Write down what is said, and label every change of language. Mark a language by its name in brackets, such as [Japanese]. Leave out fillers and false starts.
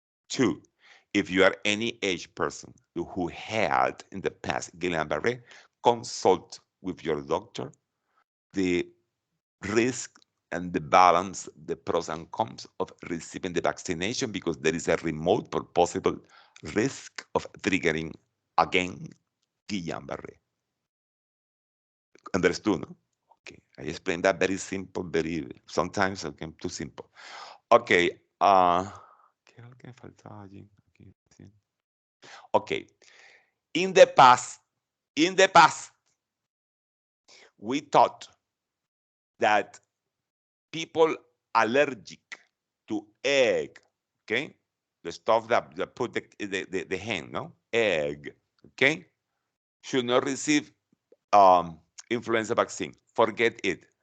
[English] 2, if you are any age person who had in the past Guillain-Barré, consult with your doctor the risk and the balance, the pros and cons of receiving the vaccination, because there is a remote but possible risk of triggering again Guillain-Barré. Understood, no? Okay, I explained that very simple, very, sometimes okay, too simple. [Spanish] Okay, ¿qué era lo que me faltaba allí? [English] Okay, in the past, we thought that people allergic to egg, okay, the stuff that put the hen, no, egg, okay, should not receive influenza vaccine. Forget it.